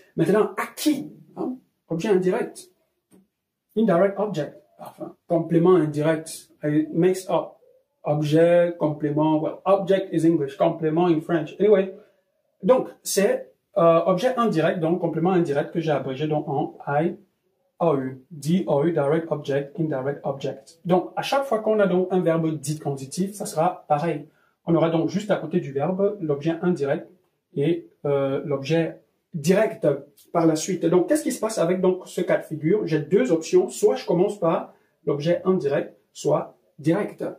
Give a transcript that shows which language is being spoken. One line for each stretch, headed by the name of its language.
French: Maintenant, à qui? Hein? Objet indirect.
English: Indirect object.
French: Enfin, complément indirect.
English: It makes up.
French: Objet, complément.
English: Well, object is English. Complément in French. Anyway.
French: Donc, c'est objet indirect, donc complément indirect que j'ai abrégé donc en IOU.
English: DOU, direct object, indirect object.
French: Donc, à chaque fois qu'on a donc un verbe dit transitif, ça sera pareil. On aura donc juste à côté du verbe l'objet indirect et l'objet direct par la suite. Donc, qu'est-ce qui se passe avec donc ce cas de figure? J'ai deux options. Soit je commence par l'objet indirect, soit direct.